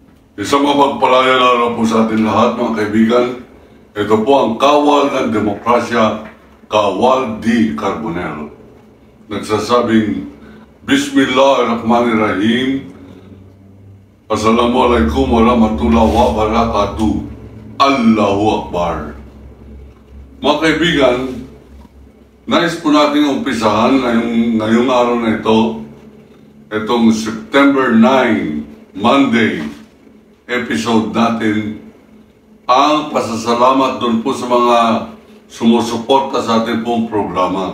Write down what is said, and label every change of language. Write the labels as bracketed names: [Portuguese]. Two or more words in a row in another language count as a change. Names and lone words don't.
[Filipino] Isang mapagpalayang araw po sa ating lahat, mga kaibigan. Ito po ang Kawal ng Demokrasya, Kawal D. Carbonell. Nagsasabing, [Arabic] بسم الله الرحمن الرحيم. السلام عليكم ورحمة الله وبركاته. الله أكبر. [Filipino] Mga kaibigan, nais po natin umpisahan ngayong araw na ito, itong September 9, Monday, episode natin, ang pasasalamat doon po sa mga sumusuporta sa ating pong programa.